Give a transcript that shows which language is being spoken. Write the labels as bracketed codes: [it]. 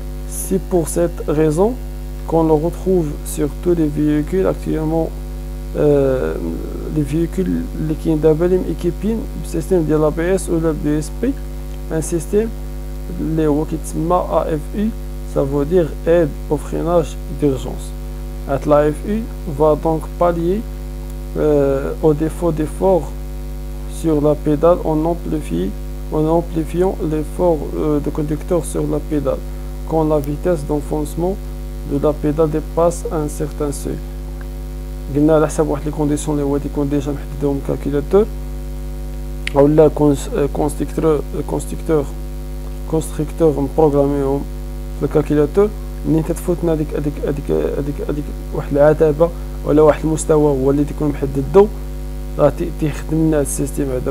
[fr] سي بور سيت ريزون كون لو retrouve sur tous les véhicules [ar] actuellement les véhicules اللي كاين دابا اللي ميكيبين بسيستيم ديال لا بي اس ولا بي اس بي، ان سيستيم اللي هو كيتسمى ا اف اي، [fr] ça veut dire aide au freinage d'urgence. La FU va donc pallier au défaut d'effort sur la pédale en amplifiant l'effort de conducteur sur la pédale quand la vitesse d'enfoncement de la pédale dépasse un certain seuil. [ar] قلنا على حسب واحد لي كونديسيون اللي هو تيكون ديجا محددهم الكالكولاتور اولا كونستركتور مبروغراميهم في الكالكولاتور. منين تتفوتنا هذيك واحد العتبه ولا واحد المستوى هو اللي تيكون محددو، راه تيخدم لنا السيستيم هذا.